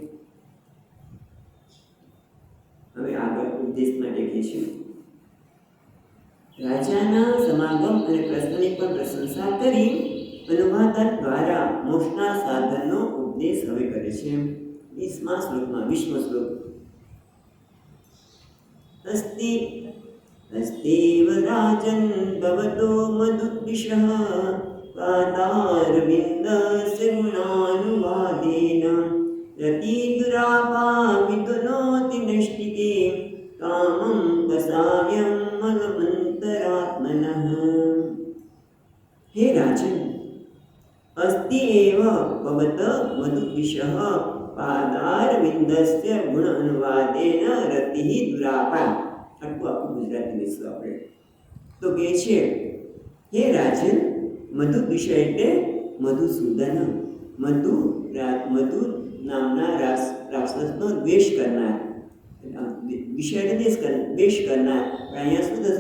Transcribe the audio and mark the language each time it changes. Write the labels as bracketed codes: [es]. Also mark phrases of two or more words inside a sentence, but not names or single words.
[gu] હવે આગળ ઉપદેશ માટે કહે છે. રાજાના સમાગમ અને પ્રશ્નની પણ પ્રશંસા કરી અનુવાદન દ્વારા મોક્ષના સાધનનો ઉપદેશ હવે કરે છે. 20મા શ્લોકમાં, 20મો શ્લોક. [sa] अस्तेव राजन् भवतो मधुद्विषः पादारविन्दस्य गुणानुवादेन रतिदुरापामिथुनोति नैष्टिके कामं कसायं मलमन्तरात्मनः. हे राजन्, अस्ति एव भवत मधुद्विषः पादारविन्दस्य गुण अनुवादेन रतिः दुरापा. [gu] આખું ગુજરાતી લઈશું આપણે. તો કહે છે, હે રાજન, મધુ વિષય એટલે મધુસૂદન. મધુ નામના રાક્ષસનો દ્વેષ કરનાર, વિષય એટલે દ્વેષ કરનાર, પણ અહીંયા શું થશે?